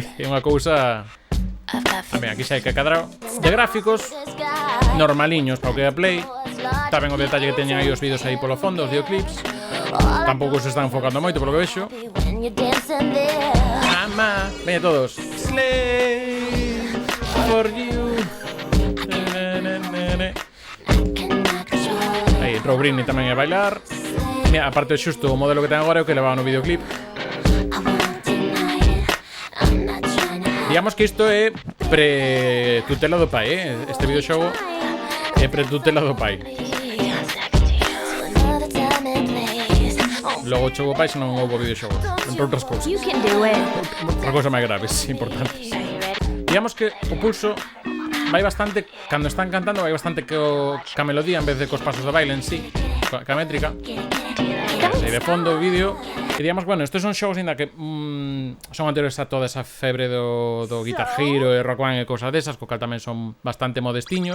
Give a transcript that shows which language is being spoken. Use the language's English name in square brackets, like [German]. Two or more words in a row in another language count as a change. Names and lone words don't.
[Galician] É unha cousa... Tamén aquí xa hai que cadrar de gráficos normaliños para o que é a Play. Tamén o detalle que teñen aí os vídeos aí polo fondo, os videoclips. Tampouco se están enfocando moito polo que vexo. Mamá, veña todos. [English] Slave for you. [Galician] Aí entrou Britney tamén a bailar. Mira, aparte xusto o modelo que ten agora é o que levaba no videoclip. Digamos que isto é pre-tutela do pai, Este videoxogo é pre-tutela do pai. Logo chegou o pai se non houve videoxogo, entre outras cousas. [English] You can do it. [Galician] Outra cousa máis graves, importantes. Digamos que o pulso vai bastante, cando están cantando, vai bastante ca melodía en vez de cos pasos de baile en sí, ca métrica. E de fondo o vídeo. E digamos, bueno, estes son xogos ainda que son anteriores a toda esa febre do Guitar Hero e Rock Band e cosas desas, co cal tamén son bastante modestiños.